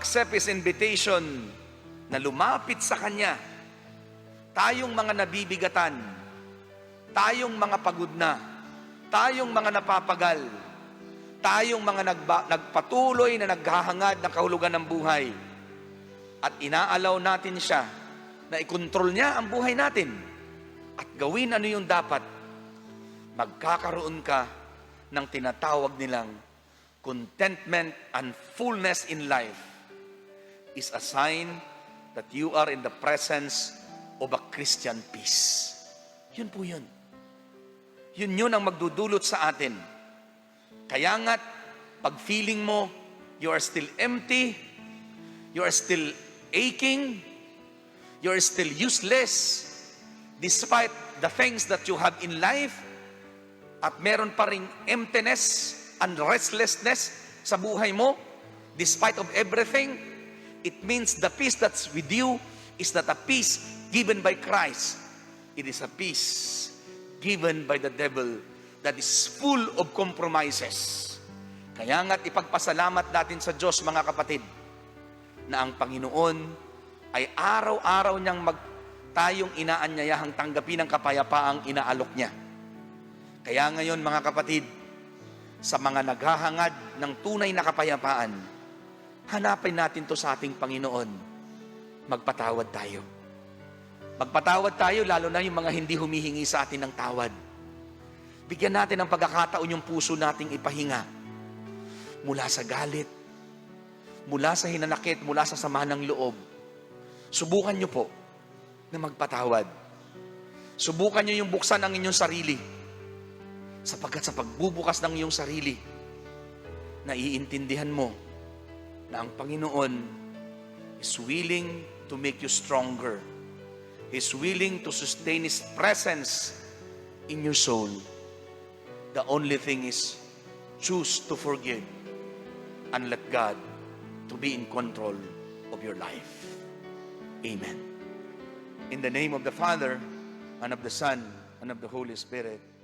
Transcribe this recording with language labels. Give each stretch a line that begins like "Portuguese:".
Filipino: His invitation na lumapit sa Kanya, tayong mga nabibigatan, tayong mga pagod na, tayong mga napapagal, tayong mga nagpatuloy na naghahangad ng kahulugan ng buhay, at inaalaw natin siya na ikontrol niya ang buhay natin at gawin ano yung dapat, magkakaroon ka ng tinatawag nilang
English: contentment and fullness in life. Is a sign that you are in the presence of a Christian peace.
Filipino: Yun po yun. Yun ang magdudulot sa atin. Kaya nga't, pag feeling mo,
English: you are still empty, you are still aching, you are still useless, despite the things that you have in life,
Filipino: at meron pa ring
English: emptiness and restlessness
Filipino: sa buhay mo,
English: despite of everything, it means the peace that's with you is not a peace given by Christ. It is a peace given by the devil that is full of compromises.
Filipino: Kaya nga't ipagpasalamat natin sa Diyos, mga kapatid, na ang Panginoon ay araw-araw niyang tayong inaanyayahang tanggapin ang kapayapaang inaalok niya. Kaya ngayon, mga kapatid, sa mga naghahangad ng tunay na kapayapaan, hanapin natin to sa ating Panginoon. Magpatawad tayo. Magpatawad tayo, lalo na yung mga hindi humihingi sa atin ng tawad. Bigyan natin ng pagkakataon yung puso nating ipahinga mula sa galit, mula sa hinanakit, mula sa sama ng loob. Subukan nyo po na magpatawad. Subukan nyo yung buksan ang inyong sarili. Sapagkat sa pagbubukas ng iyong sarili, naiintindihan mo na ang Panginoon
English: is willing to make you stronger. He's willing to sustain His presence in your soul. The only thing is, choose to forgive and let God to be in control of your life. Amen. In the name of the Father, and of the Son, and of the Holy Spirit.